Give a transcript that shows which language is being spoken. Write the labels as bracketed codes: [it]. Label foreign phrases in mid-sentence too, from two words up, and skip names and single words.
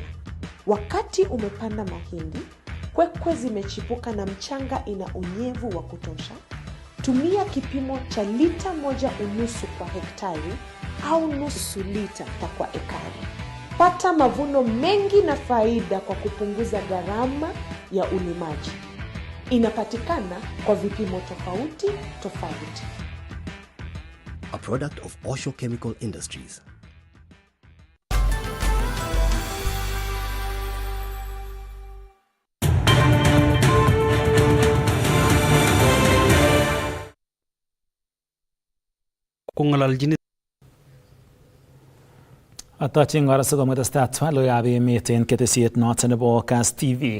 [sw] Wakati umepanda mahindi, kwekwe zimechipuka na mchanga ina unyevu wa kutosha, tumia kipimo cha lita 1.5 kwa hektari au nusu lita kwa ekari. Pata mavuno mengi na faida kwa kupunguza gharama ya ulimaji. Inapatikana kwa vipimo tofauti. [en] A product of Osho Chemical Industries. [kln] Kong'ololjin Atochin kora sikomwetestai twaloikab emet en ketesiet noton nebo Kass TV.